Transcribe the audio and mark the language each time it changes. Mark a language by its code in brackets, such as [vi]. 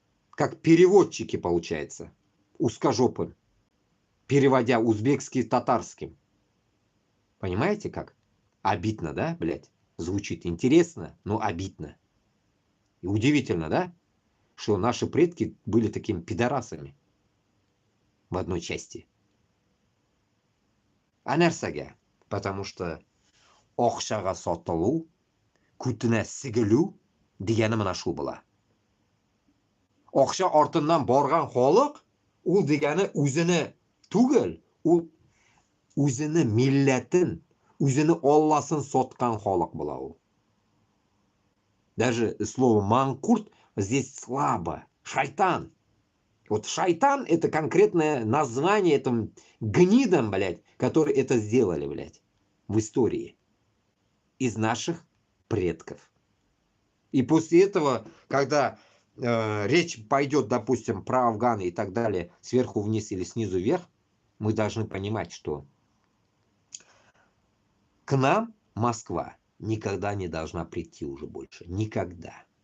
[ru] Как переводчики, получается, узкожопым, переводя узбекский татарским. Понимаете как? Обидно, да, блядь? Звучит интересно, но обидно. И удивительно, да? Что наши предки были такими пидорасами в одной части. [tt] А нәрсәгә? [ru] Потому что [tt] акчага сатылу, күтенә сигелү дигәне менә шул була. Акча артыннан барган халык, ул дигәне үзене түгел, ул үзене милләтен, үзене Алласын саткан халык була ул. [ru] Даже слово манкурт здесь слабо. Шайтан. Вот шайтан это конкретное название этим гнидам, блядь, которые это сделали, блядь, в истории. Из наших предков. И после этого, когда речь пойдет, допустим, про Афганы и так далее, сверху вниз или снизу вверх, мы должны понимать, что к нам Москва никогда не должна прийти уже больше. Никогда.